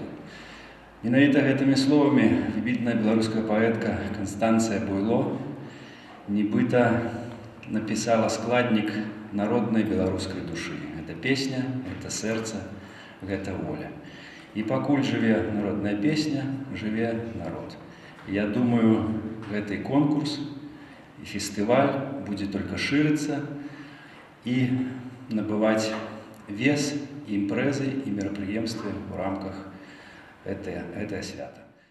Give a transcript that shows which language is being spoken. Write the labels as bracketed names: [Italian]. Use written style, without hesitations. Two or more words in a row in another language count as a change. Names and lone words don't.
[Belarusian] Менавіта гэтымі словамі выбітная беларуская паэтка Канстанцыя Буйло нібыта напісала складнік народнай беларускай душы. Гэта песня, гэта сэрца, гэта воля. І пакуль жыве народная песня, жыве народ. [Russian] Я думаю, гэты конкурс и фестиваль будет только шириться и набывать вес, и импрезы, и мероприемства в рамках этого свята.